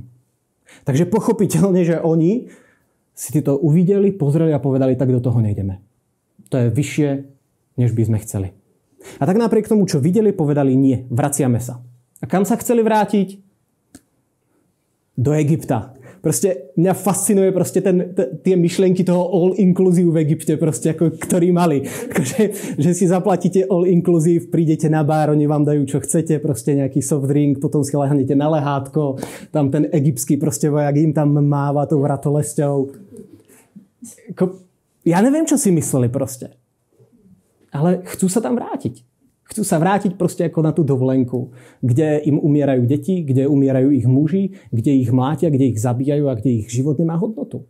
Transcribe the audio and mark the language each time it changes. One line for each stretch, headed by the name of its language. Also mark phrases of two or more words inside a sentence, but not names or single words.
Slovak: Takže pochopiteľne, že oni si to uvideli, pozreli a povedali, tak do toho nejdeme. To je vyššie, než by sme chceli. A tak napriek tomu, čo videli, povedali nie, vraciame sa. A kam sa chceli vrátiť? Do Egypta. Proste mňa fascinuje proste tie myšlienky toho
English: all inclusive
Slovak: v Egypte, proste ako, ktorý mali. Že si zaplatíte
English: all inclusive,
Slovak: prídete na bar, oni vám dajú čo chcete, proste nejaký
English: soft drink,
Slovak: potom si lehnete na lehátko, tam ten egyptský proste vojak im tam máva tou vratolesťou. Ja neviem, čo si mysleli proste. Ale chcú sa tam vrátiť. Chcú sa vrátiť proste ako na tú dovolenku, kde im umierajú deti, kde umierajú ich muži, kde ich mlátia, kde ich zabíjajú a kde ich život nemá hodnotu.